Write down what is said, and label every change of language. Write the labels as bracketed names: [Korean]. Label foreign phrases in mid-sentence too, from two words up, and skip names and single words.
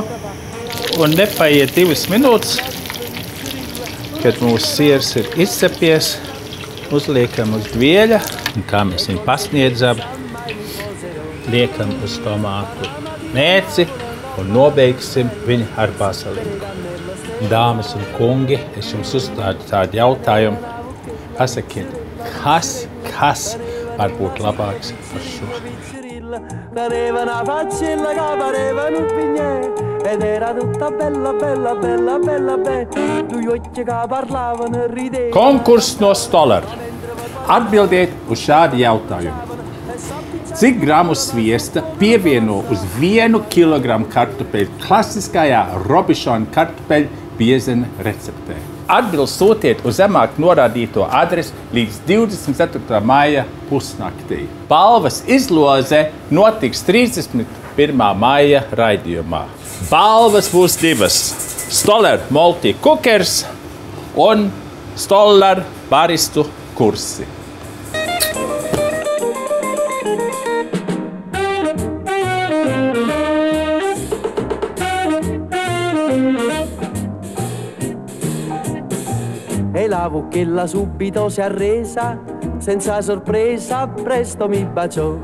[Latvian] Un nepaiet 2 minūtes, kad mūsu siers ir izcepies, uzliekam uz dvieļa, un kā mēs viņu pasniedzam, liekam uz tomātu mērci un nobeigsim viņu ar baziliku. Dāmas un kungi, es jums uzstādu tādu jautājumu. Pasakiet, kas var būt labāks par šo? [Italian] Teneva una faccella che pareva un pignè ed era tutta bella, bella, bella, bella, bella. Due occhi che parlavano e ridevano. [Latvian] Konkurss no Stolara. Atbildiet uz šādu jautājumu. Cik gramu sviesta pievieno uz 1 kilogramu kartupeļu klasiskajā Robišona kartupeļu biezena receptē? Atbildi sūtiet uz zemāk norādīto adresi līdz 24. maija pusnaktī. Balvas izloze notiks 31. maija raidījumā. Balvas būs 2. Stolara Multi Cookers un Stolara baristu kursi. [Italian] E la vucchella subito si arresa, senza sorpresa presto mi baciò.